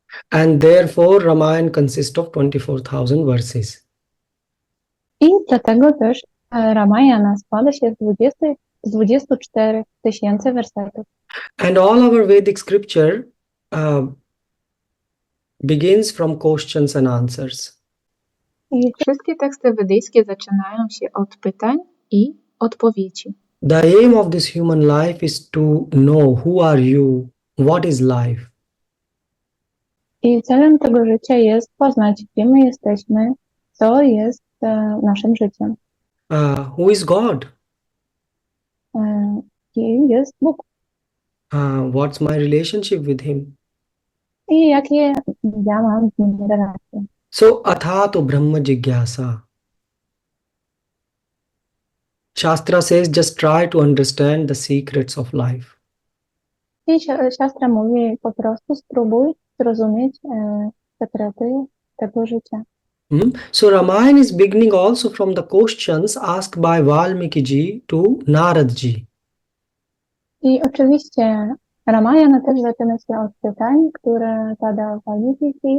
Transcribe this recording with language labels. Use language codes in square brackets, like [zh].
[en] And therefore Ramayana consists of 24,000 verses. [pl] I dlatego też Ramayana składa się z 24 tysięcy wersetów. [en] And all our Vedic scripture begins from questions and answers. [pl] I wszystkie teksty wedyjskie zaczynają się od pytań i odpowiedzi. [en] The aim of this human life is to know who are you, what is life. [pl] I celem tego życia jest poznać, gdzie my jesteśmy, co jest naszym życiem. [en] Who is God? [pl] Kim jest Bóg? [en] What's my relationship with Him? [pl] I jakie ja mam z nim relacje. [sa] So athato brahma jigyasa. [en] Shastra says just try to understand the secrets of life. [pl] I siostra mówi po prostu spróbuj zrozumieć sekrety tego życia. [en] So Ramayana is beginning also from the questions asked by Valmiki ji to Narad ji. [pl] I oczywiście Ramayana też zaczyna się od pytań, które zadał Valmiki